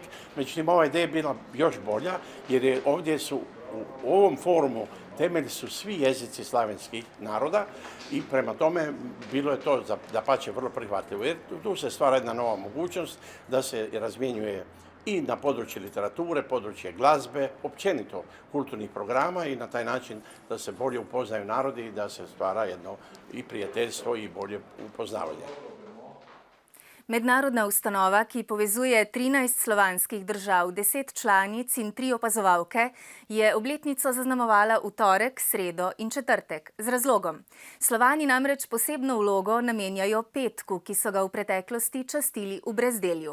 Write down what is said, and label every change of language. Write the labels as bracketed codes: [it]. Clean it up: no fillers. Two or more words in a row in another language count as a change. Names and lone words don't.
[hr] Međutim, ova ideja je bila još bolja jer je ovdje su u ovom forumu temelji su svi jezici slavenskih naroda i prema tome bilo je to dapače vrlo prihvatljivo. Jer tu se stvara jedna nova mogućnost da se razmjenjuje i na području literature, područje glazbe, općenito kulturnih programa i na taj način da se bolje upoznaju narodi i da se stvara jedno i prijateljstvo i bolje upoznavanje. [sl] Mednarodna ustanova, ki povezuje 13 slovanskih držav, 10 članic in 3 opazovalke, je obletnico zaznamovala v torek, sredo in četrtek. Z razlogom. Slovani namreč posebno vlogo namenjajo petku, ki so ga v preteklosti častili v Brezdelju.